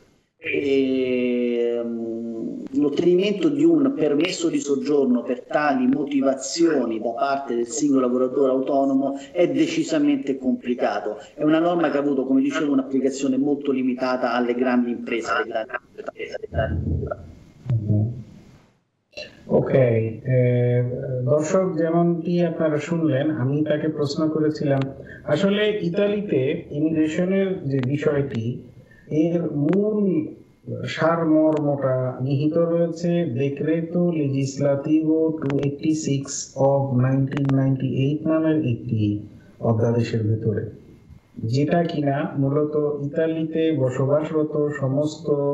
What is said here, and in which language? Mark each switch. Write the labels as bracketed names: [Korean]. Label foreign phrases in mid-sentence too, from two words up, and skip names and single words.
[Italian] L'ottenimento di un permesso di soggiorno per tali motivazioni da parte del singolo lavoratore autonomo è decisamente complicato. È una norma che ha avuto, come dicevo, un'applicazione molto limitata alle grandi imprese. [Bangla] ওকে, দর্শক যেমনটি আপনারা শুনলেন, আমি তাকে প্রশ্ন করেছিলাম আসলে ইতালিতে ইমিগ্রেশনের যে বিষয়টি এর মূল সারমর্মটা নিহিত রয়েছে [Italian] decreto legislativo [Bangla] 286 অফ 1998 নামের একটি অধ্যাদেশের ভেতরে, যেটা কিনা মূলত ইতালিতে বসবাসরত সমস্ত